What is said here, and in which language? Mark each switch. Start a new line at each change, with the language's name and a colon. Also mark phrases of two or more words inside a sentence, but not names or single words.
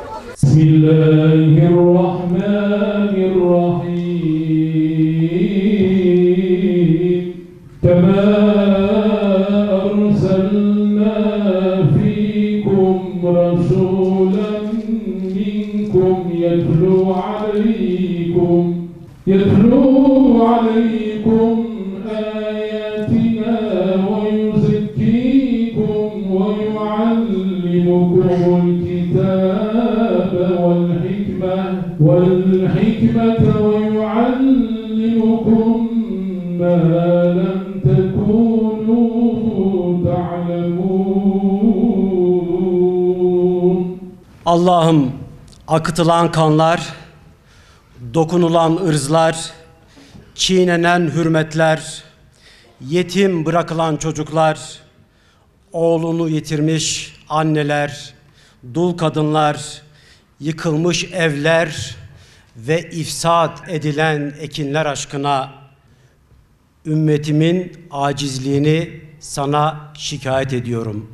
Arabic: Bismillahirrahmanirrahim. كما أرسلنا فيكم رسولا منكم يتلو عليكم آياتنا و يزكيكم و يعلمكم الكتاب والحكمة ويعلمكم ما لم تكونوا تعلمون.
Turkish: Allah'ım, akıtılan kanlar, dokunulan ırzlar, çiğnenen hürmetler, yetim bırakılan çocuklar, oğlunu yitirmiş anneler, dul kadınlar, yıkılmış evler ve ifsad edilen ekinler aşkına ümmetimin acizliğini sana şikayet ediyorum.